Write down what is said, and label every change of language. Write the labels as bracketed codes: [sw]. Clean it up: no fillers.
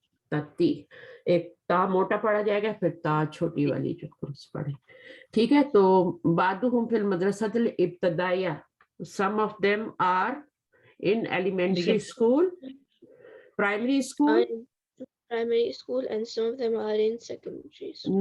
[ur] تتی ایک تا موٹا پڑھا جائے گا پھر تا چھوٹی والی جو کورس پڑھے. ٹھیک ہے. [ar] تو بعضهم في المدرسة الابتدائية. [en] Some of them are in elementary school, primary school. And some of them are in secondary school.